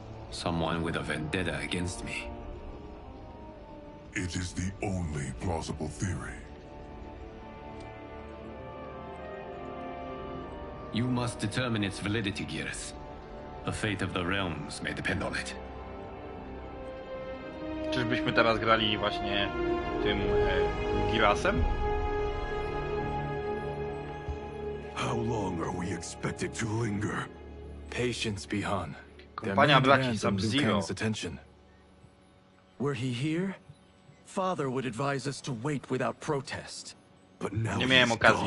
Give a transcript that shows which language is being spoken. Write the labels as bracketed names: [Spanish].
[English] Someone with a vendetta against me. It is the only plausible theory. You must determine its validity, Geras. The fate of the realms may depend on it. [Polish] Czyżbyśmy teraz grali właśnie tym Girasem? [English] How long are we expected to linger? Patience, Bihan. [Polish] Kompania braci Sub-Zero. [English] Attention. Were he here, Father would advise us to wait without protest. But now [Polish] Nie miałem [English] he's [Polish] okazji